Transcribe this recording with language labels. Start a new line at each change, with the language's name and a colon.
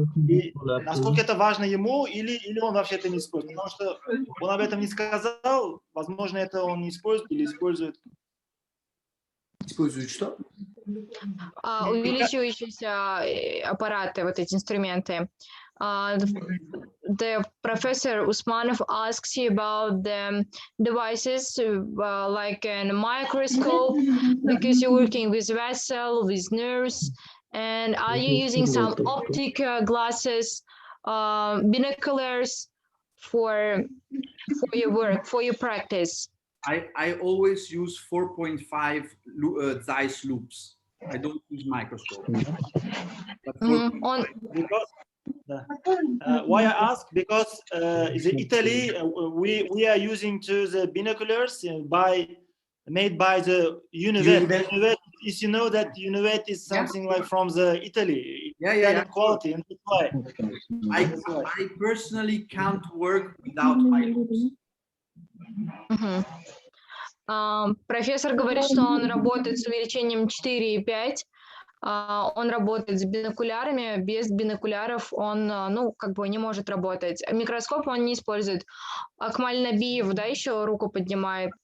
Russian: И насколько это важно ему, или он вообще это не использует? Потому что он об этом не сказал, возможно, это он не использует или использует. Использует что? Увеличивающиеся аппараты, вот эти инструменты.
English: The Professor Usmanov asks you about the devices like a microscope, because you're working with vessel, with nerves, and are you using some optic glasses, binoculars for your work, for your practice? I always use 4.5 Zeiss loops. I don't use microscope. Why I ask? Because in Italy we are using the binoculars made by the Universe. Is you know that Universe is something like from the Italy. Yeah. Quality, and that's why. I personally can't work without my loops.
Russian: Профессор говорит, что он работает с увеличением 4,5. Он работает с бинокулярами. Без бинокуляров он, ну, как бы не может работать. Микроскоп он не использует. Акмаль Набиев, да, еще руку поднимает.